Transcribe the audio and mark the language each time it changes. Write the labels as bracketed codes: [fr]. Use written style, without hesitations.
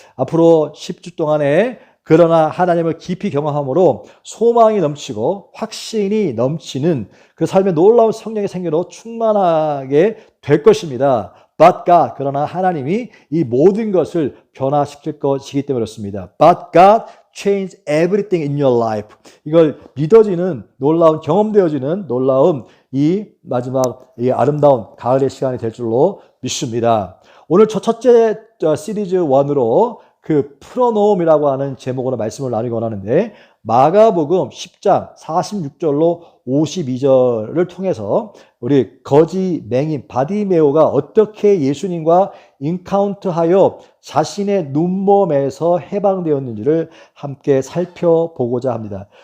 [ko] 앞으로 10주 동안에 그러나 하나님을 깊이 경험함으로 소망이 넘치고 확신이 넘치는 그 삶의 놀라운 성령의 생기로 충만하게 될 것입니다. [en] But God, [ko] 그러나 하나님이 이 모든 것을 변화시킬 것이기 때문에 그렇습니다. [en] But God change everything in your life. [ko] 이걸 믿어지는 놀라운 경험되어지는 놀라운 이 마지막 이 아름다운 가을의 시간이 될 줄로 믿습니다. 오늘 첫째 시리즈 1으로 그 프로놈이라고 하는 제목으로 말씀을 나누기 원하는데 마가복음 10장 46절로 52절을 통해서 우리 거지 맹인 바디메오가 어떻게 예수님과 인카운트하여 자신의 눈먼에서 해방되었는지를 함께 살펴보고자 합니다.